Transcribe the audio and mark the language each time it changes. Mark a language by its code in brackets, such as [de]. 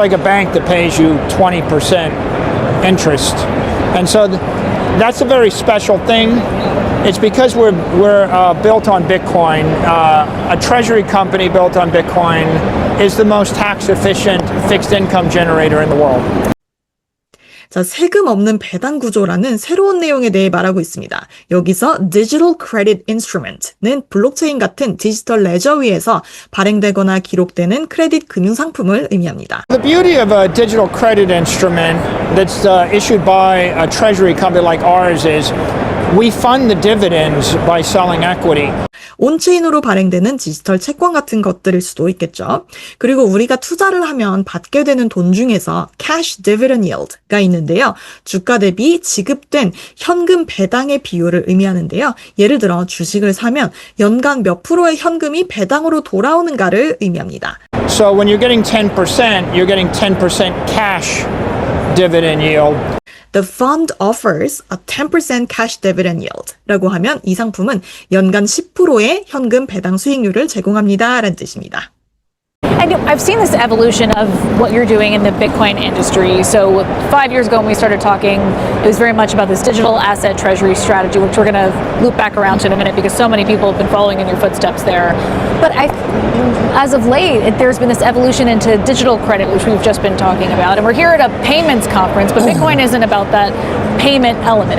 [en] It's like a bank that pays you 20% interest. And so that's a very special thing. It's because we're built on Bitcoin. A treasury company built on Bitcoin is the most tax efficient fixed income generator in the world. [ko] 자, 세금 없는 배당 구조라는 새로운 내용에 대해 말하고 있습니다. 여기서 Digital Credit Instrument는 블록체인 같은 디지털 레저 위에서 발행되거나 기록되는 크레딧 금융 상품을 의미합니다. [en] The beauty of a digital credit instrument that's issued by a treasury company like ours is we fund the dividends by selling equity. [ko] 온체인으로 발행되는 디지털 채권 같은 것들일 수도 있겠죠. 그리고 우리가 투자를 하면 받게 되는 돈 중에서 cash dividend yield가 있는데요. 주가 대비 지급된 현금 배당의 비율을 의미하는데요. 예를 들어 주식을 사면 연간 몇 프로의 현금이 배당으로 돌아오는가를 의미합니다. [en] So when you're getting 10%, you're getting 10% cash dividend yield. The fund offers a 10% cash dividend yield [ko] 라고 하면 이 상품은 연간 10%의 현금 배당 수익률을 제공합니다 라는 뜻입니다. [en] And I've seen this evolution of what you're doing in the Bitcoin industry. So 5 years ago when we started talking, it was very much about this digital asset treasury strategy, which we're going to loop back around to in a minute because so many people have been following in your footsteps there. But as of late, there's been this evolution into digital credit, which we've just been talking about. And we're here at a payments conference, but Bitcoin isn't about that payment element.